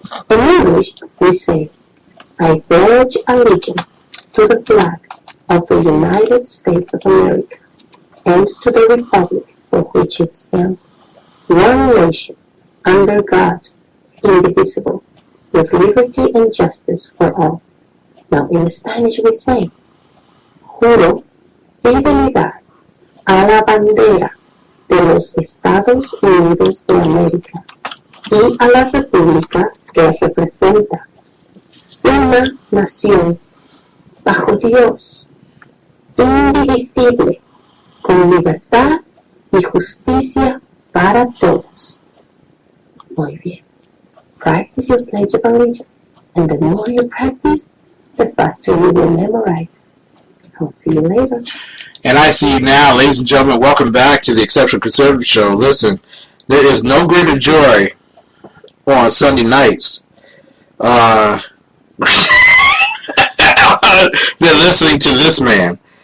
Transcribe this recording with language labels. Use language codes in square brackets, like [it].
[en] In English, we say, I pledge allegiance to the flag of the United States of America and to the republic for which it stands, one nation, under God, indivisible, with liberty and justice for all. Now in Spanish we say, [es] juro fidelidad a la bandera de los Estados Unidos de América y a la república que representa, una nación bajo Dios, indivisible, con libertad y justicia para todos. Muy bien. [en] Practice your Pledge of Allegiance, and the more you practice, the faster you will memorize. I'll see you later. And I see you now, ladies and gentlemen. Welcome back to the Exceptional Conservative Show. Listen, there is no greater joy on Sunday nights than listening to this man.